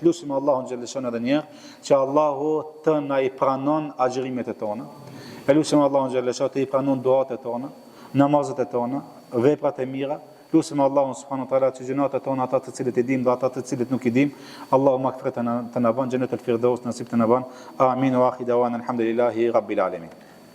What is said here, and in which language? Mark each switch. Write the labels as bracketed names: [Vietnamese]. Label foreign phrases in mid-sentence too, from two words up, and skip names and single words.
[Albanian] Lutim Allahun xhaleshanu edhe një herë, që Allahu të na i pranon agjërimet e tona. E lutim Allahun xhaleshanu të i pranon duat e tona, namazet e tona, veprat e mira. Lutim Allahun [Arabic] سبحانه وتعالى [Albanian] që gjunat e tona, ata të cilët i dim dhe ata të cilët nuk i dim, Allahu magfiret të na ban, [Arabic] جنة الفردوس [Albanian] nasib të na ban. [Arabic] آمين وآخر دعوانا الحمد لله رب العالمين.